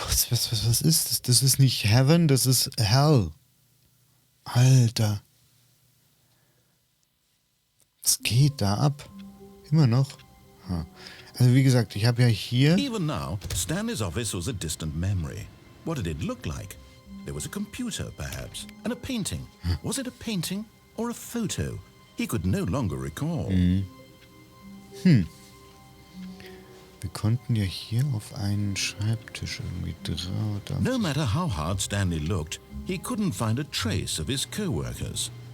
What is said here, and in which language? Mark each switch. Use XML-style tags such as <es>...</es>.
<de>Was ist das? Das ist nicht Heaven, das ist Hell. Alter. Was geht da ab? Immer noch? Also wie gesagt, ich habe ja hier...</de> <en>Even now, Stanley's office was a distant memory. What did it look like? There was a computer, perhaps, and a painting. Was it a painting or a photo? He could no longer recall.</en> <de>Wir konnten ja hier auf einen Schreibtisch irgendwie drauf.</de> <en>No matter how hard Stanley looked, he couldn't find a trace of his co-workers.</en>